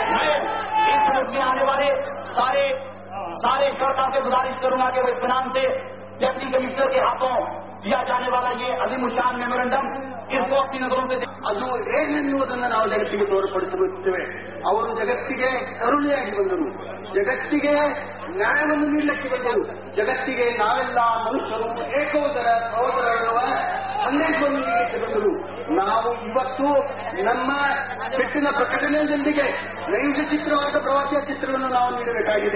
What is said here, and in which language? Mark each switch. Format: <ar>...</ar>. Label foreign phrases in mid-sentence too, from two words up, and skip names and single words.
<ur>میں اس ملک میں آنے والے سارے شرکا سے گزارش کروں گا کہ وہ اطمینان سے ڈپٹی کمشنر کے ہاتھوں دیا جانے والا یہ عظیم الشان میمورنڈم اس کو اپنی نظروں سے</ur> <kn>ಅದು ಏನೆನ್ನುವುದನ್ನು ನಾವು ಜಗತ್ತಿಗೆ ತೋರ್ಪಡಿಸುತ್ತೇವೆ. ಅವರು ಜಗತ್ತಿಗೆ ಕರುಣೆಯಾಗಿ ಬಂದರು, ಜಗತ್ತಿಗೆ ನ್ಯಾಯವನ್ನು ನೀಡಲಿಕ್ಕೆ ಬಂದರು, ಜಗತ್ತಿಗೆ ನಾವೆಲ್ಲ ಮನುಷ್ಯರು ಏಕೋದರ ಸಹೋದರರುವ ಸಂದೇಶವನ್ನು ನೀಡಲಿಕ್ಕೆ ಬಂದರು. ನಾವು ಇವತ್ತು ನಮ್ಮ ಪೆಟ್ಟಿನ ಪ್ರಕಟಣೆಯೊಂದಿಗೆ ನೈಜ ಚಿತ್ರವಾದ ಪ್ರವಾಸಿಯ ಚಿತ್ರವನ್ನು ನಾವು ನೀಡಬೇಕಾಗಿದೆ.</kn>